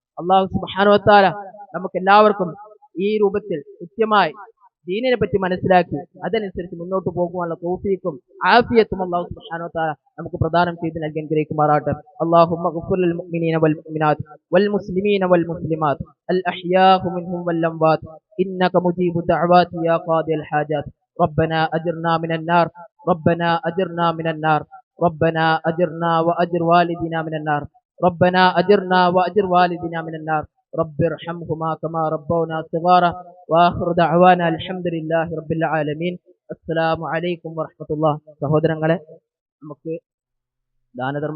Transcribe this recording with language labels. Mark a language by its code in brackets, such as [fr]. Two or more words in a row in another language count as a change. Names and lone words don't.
[ar] الله سبحانه وتعالى [ml] നമുക്ക് എല്ലാവർക്കും ഈ രൂപത്തിൽ കൃത്യമായി ദീനിനെ പറ്റി മനസ്സിലാക്കി അതനുസരിച്ച് മുന്നോട്ട് പോകുവാനുള്ള തൗഫീഖും ആഫിയത്തും [ar] الله سبحانه وتعالى [ml] നമുക്ക് പ്രദാനം ചെയ്ത് നൽകി അനുഗ്രഹിക്കുമാറാകട്ടെ. [ar] اللهم اغفر للمؤمنين والمؤمنات والمسلمين والمسلمات الأحياء منهم والأموات إنك مجيب الدعوات يا قاضي الحاجات. ربنا أجرنا من النار ربنا أجرنا من النار ربنا أجرنا وأجر والدنا من النار ربنا أجرنا وأجر والدنا من النار رب ارحمهما كما ربونا صغارا وآخر دعوانا الحمد لله رب العالمين. السلام عليكم ورحمة الله. [ml] സഹോദരങ്ങളെ, നമുക്ക് ദാനധർമ്മ